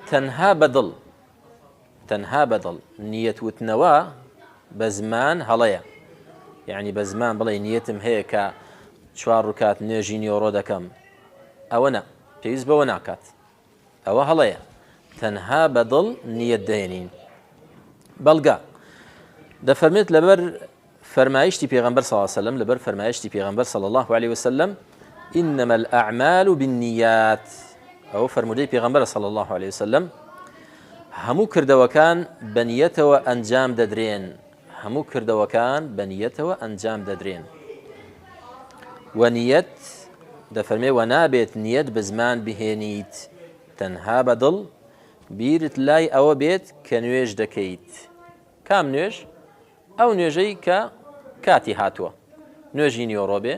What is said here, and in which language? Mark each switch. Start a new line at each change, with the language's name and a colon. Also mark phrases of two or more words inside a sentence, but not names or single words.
Central Kurdish: تەنها بەدڵ نیەت وتنەوە بە زمان هەڵەیە یعنی بە زمان بڵێ نیەتم هەیە کە 4 ڕوکات نوێژی نیۆڕۆ دەکەم ئەوە نە پێویست بەوە ناکات ئەوە هەڵەیە تەنها بەدڵ نیەت دەهێنین بەڵگا دەفەرمێت لەبەر فرمایشتی پێغەمبەر
Arabic: صلی الله علیه و سلم
Central Kurdish: لەبەر فرمایشتی پێغەمبەر
Arabic: صلی الله علیه و سلم إنما الأعمال بالنيات
Central Kurdish: ئەو فرمودەی پێغەمبەر
Arabic: صلی الله علیه و سلم
Central Kurdish: هەموو کردەوەکان بە نیەتەوە ئەنجام دەدرێن هەموو کردەوەکان بە نیەتەوە ئەنجام دەدرێن و نیەت دەفەرمێ و نابێت نیەت بە زمان بهێنیت تەنها بەدڵ بیرت لای ئەوە بێت کە نوێژ دەکەیت کام نوێژ ئەو نوێژەی کە کاتی هاتووە نوێژی نیۆڕۆ بێ